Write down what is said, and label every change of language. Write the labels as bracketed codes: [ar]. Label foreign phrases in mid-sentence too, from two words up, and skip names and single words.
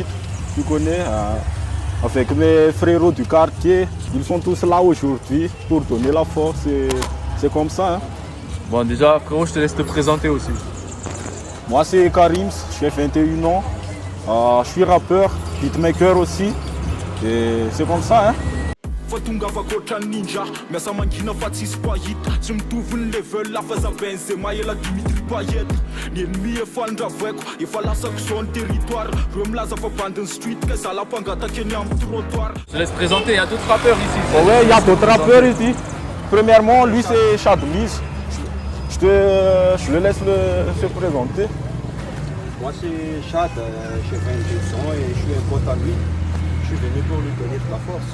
[fr] Tu connais, avec mes frérots du quartier. Ils sont tous là aujourd'hui pour donner la force. C'est comme ça, hein. Bon, déjà, frérot, je te laisse te présenter aussi. Moi, c'est Karim, j'ai 21 ans. Je suis rappeur, beatmaker aussi. Et c'est comme ça, hein. [mg] Fatungava kotra ninja miasa mangina fa tsisy pahita tsy mitovy ny level lafa za Benzema ela Dimitri Payet ny ennemi efa andravaiko efa lasako zao ny territoire reo milaza fa bandiny street ka za lampangataka eny amin'ny trottoir. [fr] Je te laisse présenter, il y a d'autres rappeurs ici. Oh ouais, il y a d'autres rappeurs ici. Premièrement, lui c'est Chadmise. Je le laisse se présenter. Moi c'est Chad, j'ai 22 ans et je suis un pote à lui. Je suis venu pour lui donner de la force.